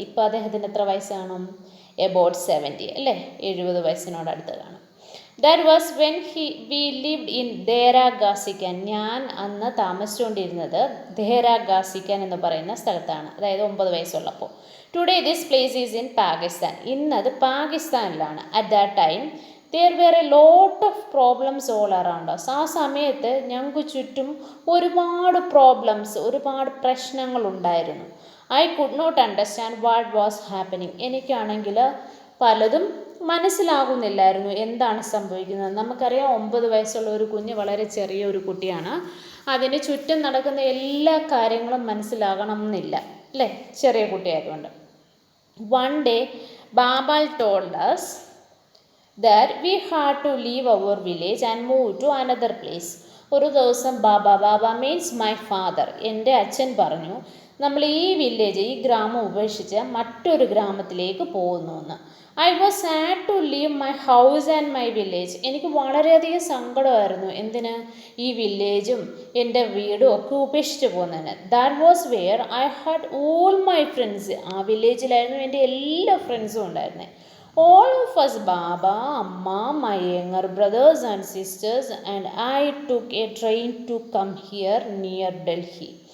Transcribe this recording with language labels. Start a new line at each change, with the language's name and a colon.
Malayalam: ഇപ്പോൾ അദ്ദേഹത്തിന് എത്ര വയസ്സ് കാണും? എബൌട്ട് 70, അല്ലേ? 70 വയസ്സിനോടടുത്ത് കാണും.
English: That was when we lived in ദേരാഗാസിക്കാൻ.
Malayalam: ഞാൻ അന്ന് താമസിച്ചുകൊണ്ടിരുന്നത് ദേരാഗാസിക്കാൻ എന്ന് പറയുന്ന സ്ഥലത്താണ്, അതായത് 9 വയസ്സുള്ളപ്പോൾ.
English: Today this place is in Pakistan.
Malayalam: ഇന്നത് പാകിസ്ഥാനിലാണ്.
English: At that time there were a lot of problems all around us.
Malayalam: ആ സമയത്ത് ഞങ്ങൾക്ക് ചുറ്റും ഒരുപാട് പ്രോബ്ലംസ്, ഒരുപാട് പ്രശ്നങ്ങൾ ഉണ്ടായിരുന്നു.
English: I could not understand what was happening.
Malayalam: എനിക്കാണെങ്കിൽ പലതും മനസ്സിലാകുന്നില്ലായിരുന്നു എന്താണ് സംഭവിക്കുന്നത്. നമുക്കറിയാം, 9 വയസ്സുള്ള ഒരു കുഞ്ഞ് വളരെ ചെറിയ ഒരു കുട്ടിയാണ്. അതിന് ചുറ്റും നടക്കുന്ന എല്ലാ കാര്യങ്ങളും മനസ്സിലാകണം എന്നില്ല, അല്ലേ? ചെറിയ കുട്ടിയായതുകൊണ്ട്.
English: One day Baba told us that we had to leave our village and move to another place.
Malayalam: ഒരു ദിവസം ബാബ
English: means my father,
Malayalam: എൻ്റെ അച്ഛൻ പറഞ്ഞു, നമ്മൾ ഈ വില്ലേജ്, ഈ ഗ്രാമം ഉപേക്ഷിച്ച് മറ്റൊരു ഗ്രാമത്തിലേക്ക് പോകുന്നു എന്ന്.
English: I was sad to leave my house and my village.
Malayalam: എനിക്ക് വളരെയധികം സങ്കടമായിരുന്നു. എന്തിന്? ഈ വില്ലേജും എൻ്റെ വീടും ഒക്കെ ഉപേക്ഷിച്ച് പോകുന്നതിന്.
English: That was where I had all my friends.
Malayalam: ആ വില്ലേജിലായിരുന്നു എൻ്റെ എല്ലാ ഫ്രണ്ട്സും ഉണ്ടായിരുന്നത്.
English: All of us, Baba, Amma, my younger brothers and sisters, and I took a train to come here near Delhi.